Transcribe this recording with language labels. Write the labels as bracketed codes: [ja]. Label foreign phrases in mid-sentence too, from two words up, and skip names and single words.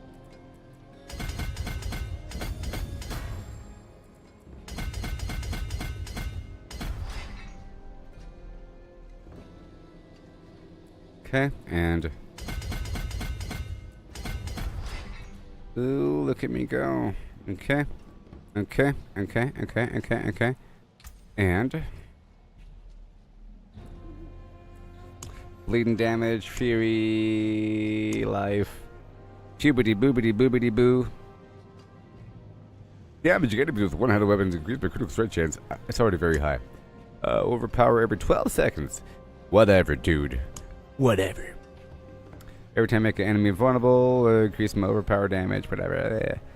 [en] Okay, and ooh, look at me go. Okay, okay, okay, okay, okay, okay, and bleeding damage, fury, life, boobity boobity boobity boo. Damage you get with one-handed weapons increased by critical strike chance. It's already very high. Overpower every 12 seconds. Whatever, dude. Whatever. Every time I make an enemy vulnerable, increase my overpower damage, whatever.